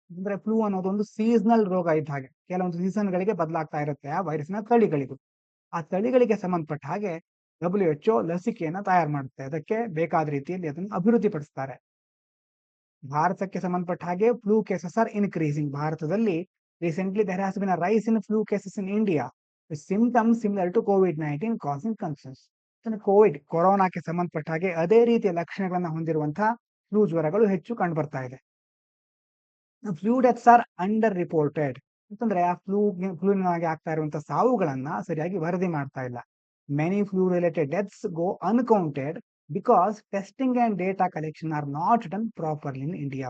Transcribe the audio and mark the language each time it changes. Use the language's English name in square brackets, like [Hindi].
[Kannada] ಅಂದ್ರೆ ಫ್ಲೂ ಅನ್ನೋದು ಒಂದು ಸೀಸನಲ್ ರೋಗ ಇದ್ದ ಹಾಗೆ, ಕೆಲವೊಂದು ಸೀಸನ್ಗಳಿಗೆ ಬದಲಾಗ್ತಾ ಇರುತ್ತೆ ಆ ವೈರಸ್ನ ತಳಿಗಳಿಗೂ. ಆ ತಳಿಗಳಿಗೆ ಸಂಬಂಧಪಟ್ಟ ಹಾಗೆ WHO ಲಸಿಕೆಯನ್ನ ತಯಾರು ಮಾಡುತ್ತೆ. ಅದಕ್ಕೆ ಬೇಕಾದ ರೀತಿಯಲ್ಲಿ ಅದನ್ನು ಅಭಿವೃದ್ಧಿಪಡಿಸ್ತಾರೆ. ಭಾರತಕ್ಕೆ ಸಂಬಂಧಪಟ್ಟ ಹಾಗೆ [English] Flu cases are increasing. [Kannada] ಭಾರತದಲ್ಲಿ [English] recently there has been a rise in flu cases in India with symptoms similar to COVID-19 causing concerns. [Kannada] ಕೊರೋನಾಕ್ಕೆ ಸಂಬಂಧಪಟ್ಟ ಹಾಗೆ ಅದೇ ರೀತಿಯ ಲಕ್ಷಣಗಳನ್ನ ಹೊಂದಿರುವಂತಹ ಫ್ಲೂ ಜ್ವರಗಳು ಹೆಚ್ಚು ಕಂಡು ಬರ್ತಾ ಇದೆ. [English] flu deaths are under reported [Kannada] ಅಂತಂದ್ರೆ ಆ ಫ್ಲೂನಾಗಿ ಆಗ್ತಾ ಇರುವಂತಹ ಸಾವುಗಳನ್ನ ಸರಿಯಾಗಿ ವರದಿ ಮಾಡ್ತಾ ಇಲ್ಲ. [English] Many flu related deaths go uncounted because testing and data collection are not done properly in India.